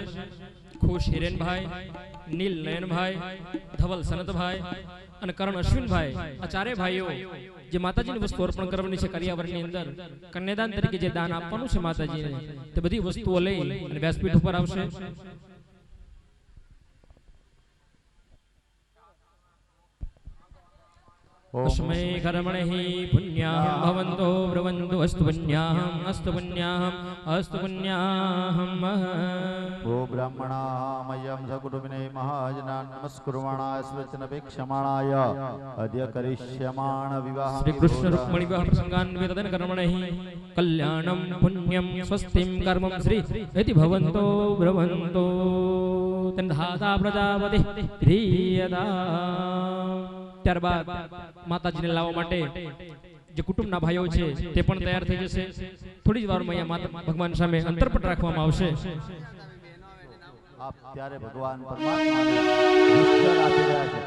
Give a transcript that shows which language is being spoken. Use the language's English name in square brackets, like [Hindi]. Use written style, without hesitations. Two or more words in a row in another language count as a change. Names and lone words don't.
[Gujarati] ખુશ હિરેનભાઈ, નીલ નયનભાઈ, ધવલ સનતભાઈ અને કરણ અશ્વિનભાઈ આ ચારે ભાઈઓ જે માતાજીની વસ્તુ અર્પણ કરવાની છે કરિયાવરની અંદર કન્યાદાન તરીકે જે દાન આપવાનું છે માતાજીને તે બધી વસ્તુઓ લઈ અને વ્યાસપીઠ ઉપર આવશે. [Sanskrit] तस्मै कर्मणि पुण्याहं भवन्तो ब्रुवन्तु अस्तु पुण्याहम् अस्तु पुण्याहम् अस्तु पुण्याहम्. ओ ब्राह्मणामयं सकुटुम्बिने महाजनान् नमस्कुर्वाणाय स्वचनपेक्षमाणाय अद्य करिष्यमाण विवाह श्री कृष्ण रुक्मिणी विवाह प्रसंगान्वितदन कर्मणि कल्याणं पुण्यं स्वस्तिं कर्मं श्री इति भवन्तो ब्रुवन्तो तन्धाता प्रजापति प्रियदा. [Gujarati] ત્યારબાદ માતાજીને લાવવા માટે જે કુટુંબના ભાઈઓ છે તે પણ તૈયાર થઈ જશે. થોડી જ વારમાં અહીંયા ભગવાન સામે અંતરપટ રાખવામાં આવશે. આપ ત્યારે ભગવાન પરમાત્માને વિષ્ટર આપી રહ્યા છે.